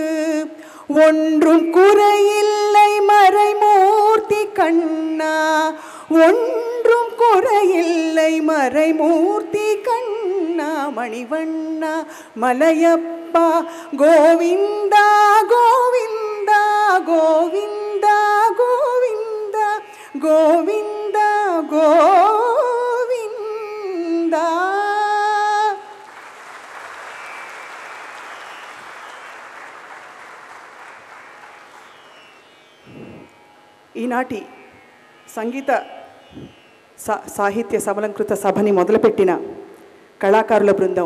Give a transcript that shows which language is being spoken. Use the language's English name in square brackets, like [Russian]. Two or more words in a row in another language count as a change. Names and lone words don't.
[Tamil] ஒன்றும் குறையில்லை மறைமூர்த்தி கண்ணா, ஒன்றும் குறையில்லை மறைமூர்த்தி கண்ணா. மணிவண்ணா மலையப்பா கோவிந்தா கோவிந்தா கோவிந்தா கோவிந்தா கோவிந்தா கோவிந்தா. [Telugu] ఈనాటి సంగీత సాహిత్య సబలంకృత సభని మొదలుపెట్టిన కళాకారుల బృందం